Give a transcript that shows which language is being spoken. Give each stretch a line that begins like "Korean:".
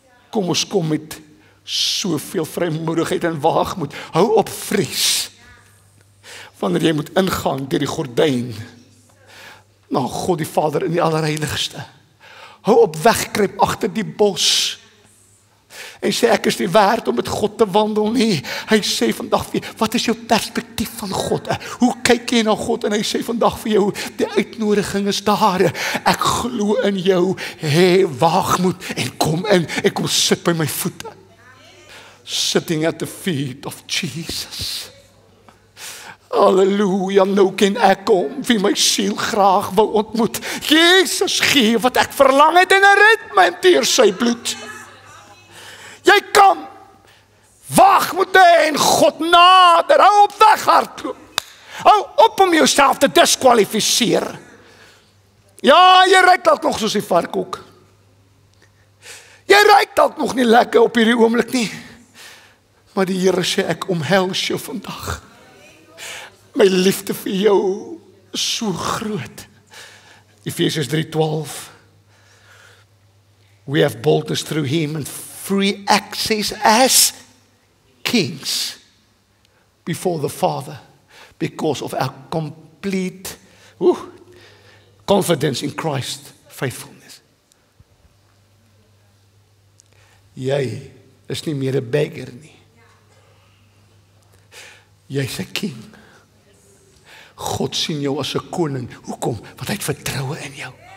Afrikaans: Kom ons kom met soveel vrymoedigheid en waagmoed. Hou op vrees wanneer jy moet ingaan deur die gordyn na God die Vader in die allerheiligste. Hou op wegkruip agter die bos en sê ek is nie werd om met God te wandel nie. Hy sê vandag vir jou, wat is jou perspektief van God? Hoe kyk jy na God? En hy sê vandag vir jou, die uitnodiging is daar. Ek glo in jou, hê waagmoed en kom in en kom sit by my voete.
English: Sitting at the feet of Jesus.
Afrikaans: Halleluja, nou ken ek hom, wie my siel graag wil ontmoet. Jesus gee wat ek verlang het en hy red my deur sy bloed. Jy kan waagmoed hê en God nader. Hou op weghardloop. Hou op om jouself te diskwalifiseer. Ja, jy ruik dalk nog soos die varkok. Jy ruik dalk nog nie lekker op hierdie oomblik nie. Maar die Here sê ek omhels jou vandag. My liefde vir jou is so groot. Efesiërs 3:12.
English: We have boldness through him and free access as kings before the Father because of our complete confidence in Christ's faithfulness.
Afrikaans: Jy is nie meer 'n beggar nie. Jy's 'n king. God sien jou as 'n koning. Hoekom? Want hy het vertroue in jou.